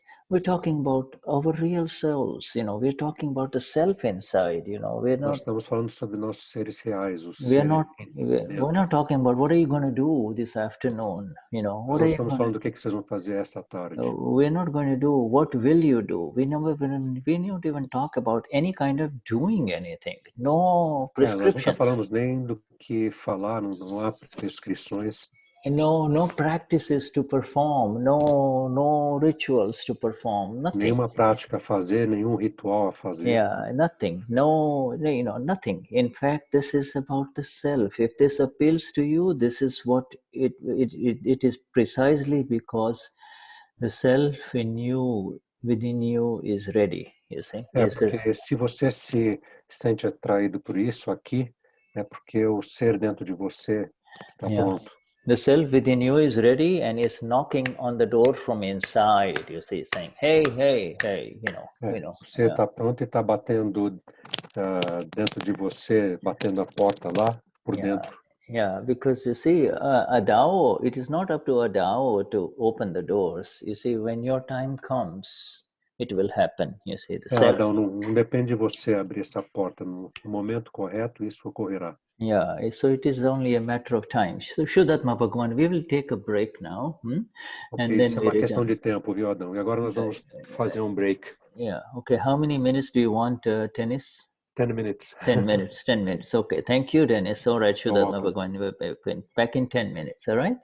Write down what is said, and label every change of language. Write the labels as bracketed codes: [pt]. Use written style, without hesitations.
[en] We're talking about our real selves, you know. We're talking about the self inside, you know. [pt] Nós estamos falando sobre nossos seres reais, os [en] we're [pt] seres [en] we're not talking about what are you going to do this afternoon, you know. [pt] Nós não estamos falando do que vocês vão fazer esta tarde. [en] We're not going to do what will you do. We don't even talk about any kind of doing anything. No prescriptions. [pt] Nós nunca falamos nem do que falar, não há prescrições. [en] No practices to perform, no rituals to perform, nothing. [pt] Nenhuma prática a fazer, nenhum ritual a fazer. [en] Yeah, nothing. No, you know, nothing. In fact, this is about the self. If this appeals to you, this is what it is precisely because the self in you, within you, is ready. You see. [pt] Porque se você se sente atraído por isso aqui, é porque o ser dentro de você está pronto. [en] The self within you is ready and is knocking on the door from inside, you see, saying, hey, hey, hey, you know. [pt] Você está pronto e está batendo dentro de você, batendo a porta lá por dentro. [en] Yeah, because you see, a Dao, it is not up to a Dao to open the doors. You see, when your time comes, it will happen. You see, the self. [pt] Adão, não depende de você abrir essa porta. No momento correto, isso ocorrerá. [en] Yeah, so it is only a matter of time. So, Shuddhatma Bhagavan, we will take a break now. [pt] And isso é uma questão de tempo, viu, Adão? E agora nós vamos fazer break. [en] Yeah, okay. How many minutes do you want, Dennis? 10 minutes. 10 minutes, 10 minutes. Okay, thank you, Dennis. All right, Shuddhatma Bhagavan, back in 10 minutes, all right?